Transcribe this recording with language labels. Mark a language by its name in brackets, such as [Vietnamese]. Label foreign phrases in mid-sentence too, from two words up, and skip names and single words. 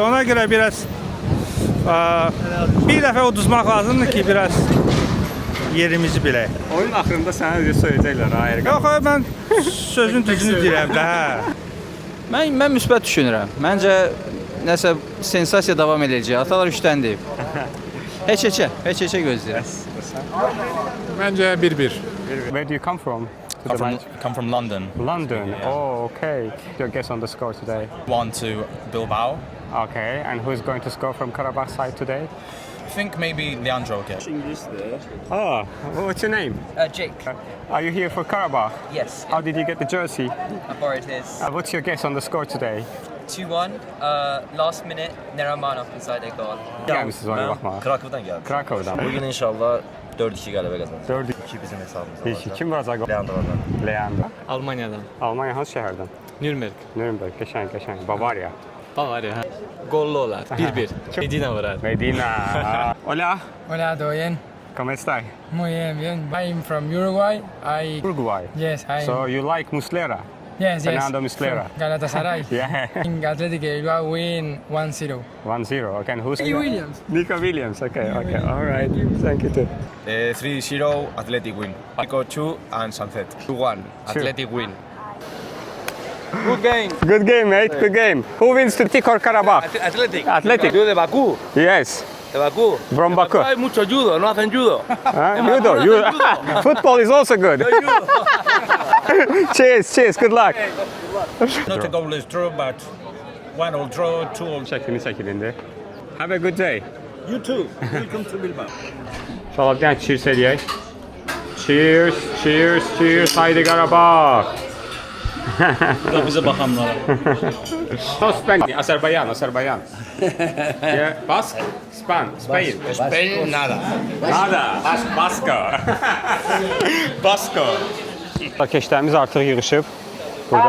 [Azerbaijani] Ona görə biraz bir dəfə uduzmaq lazımdır ki, biraz yerimizi bilək. Oyun axırında sənə özü söyləyəcəklər ha. Yox, mən sözün düzünü deyirəm də. Mən müsbət düşünürəm. Məncə nəsə sensasiya davam edəcək. Atalar 3-dən deyib. Heç-heçə gözləyirəm. [Turkish] Bence 1-1. [English] Where do you come from? Come from London. London. Oh, okay. Your guess on the score today? 1-2 Bilbao. Okay. And who's going to score from Karabakh side today? I think maybe Leandro will get. Oh, what's your name? Jake. Are you here for Karabakh? Yes. How did you get the jersey? I borrowed his. What's your guess on the score today? 2-1. Last minute, Neramanov inside a goal. [Turkish] Gelmişsiniz oyuna bakmağa. Krakow'dan geldim. Krakow'dan. Bugün inşallah 4-2 galebe kazanacağız. 4-2 bizim hesabımızda. [Azerbaijani] kim vuracaq gol? Leandro'dan. Leandro. Almaniyadan. Almanya hansı şəhərdən? Nürnberg. Nürnberg, qəşəng. Bavariya. Bavaria. Gollu olar. 1-1. Medina vurar. [Spanish] Medina. Hola. Hola, ¿todo bien? ¿Cómo estás? Muy bien. [English] I'm from Uruguay. Uruguay. Yes, So you like Muslera? yes. Fernando Muslera. Galatasaray. Yeah. In Athletic Bilbao win 1-0. 1-0. Okay, and who's Williams. Nico Williams. Okay. All right. Thank you too. 3-0 Athletic win. Nico 2 and Sunset. 2-1 Athletic win. Good game, mate. Good game. Who wins to Tikor Karabakh? Athletic. [Spanish] de Bakú. [English] Yes. [Spanish] De Bakú. [English] From Baku. [Spanish] Hay mucho judo, no hacen judo. [English] Judo. Football is also good. Cheers. Good luck. Not a goalless draw, but 1-1 draw, 2-1. Şəkilində. Have a good day. You too. Welcome to Bilbao. [Azerbaijani] İnşallah bir dənə cheers eləyək. Cheers. Haydi Qarabağ. Bu da bizə baxanlara. [English] No, Spain. Azerbaycan. Yeah, Basque? Spain. Spain, [Spanish] nada. Basco. [Azerbaijani] Keşlərimiz artıq yığışıb. Burada.